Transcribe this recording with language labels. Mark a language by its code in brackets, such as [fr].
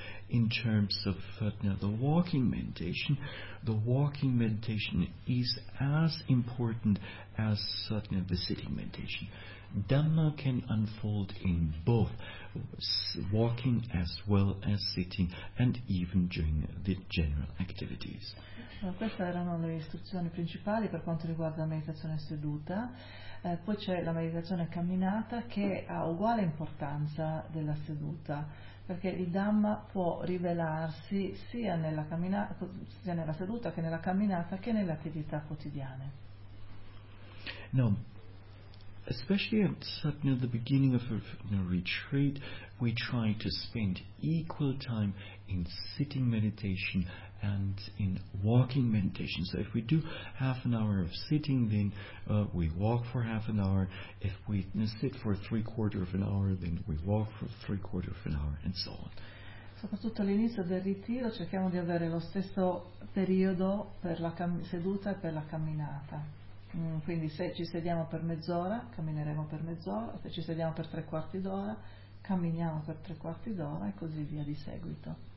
[en] In terms of the walking meditation is as important as the sitting meditation. Dhamma can unfold in both walking as well as sitting, and even during the general activities. [it] Queste erano le istruzioni principali per quanto riguarda la meditazione seduta. Poi c'è la meditazione camminata che ha uguale importanza della seduta, perché il Dhamma può rivelarsi sia nella camminata, sia nella seduta che nella camminata che nelle attività quotidiane. [en] No. Especially at certain, the beginning of a retreat, we try to spend equal time in sitting meditation and in walking meditation. So if we do half an hour of sitting, then we walk for half an hour. If we sit for three quarter of an hour, then we walk for three quarter of an hour, and so on. [it] Soprattutto all'inizio del ritiro cerchiamo di avere lo stesso periodo per la seduta e per la camminata. Quindi se ci sediamo per mezz'ora, cammineremo per mezz'ora, se ci sediamo per tre quarti d'ora, camminiamo per tre quarti d'ora e così via di seguito.